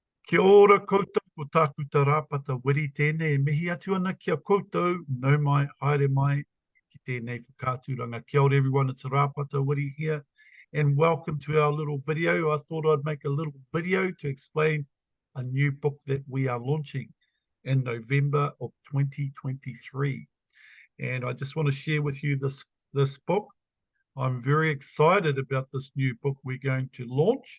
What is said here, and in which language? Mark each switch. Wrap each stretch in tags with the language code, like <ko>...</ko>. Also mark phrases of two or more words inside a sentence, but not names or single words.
<mi>Kia ora koutou ko tāku tā rāpata wiri tēnei e mihi atu ana kia koutou, nau mai, haere mai, ki tēnei whakāturanga. Kia ora</mi> <en>everyone, it's a rāpata wiri here, and welcome to our little video. I thought I'd make a little video to explain a new book that we are launching in November of 2023. And I just want to share with you this book. I'm very excited about this new book we're going to launch.</en>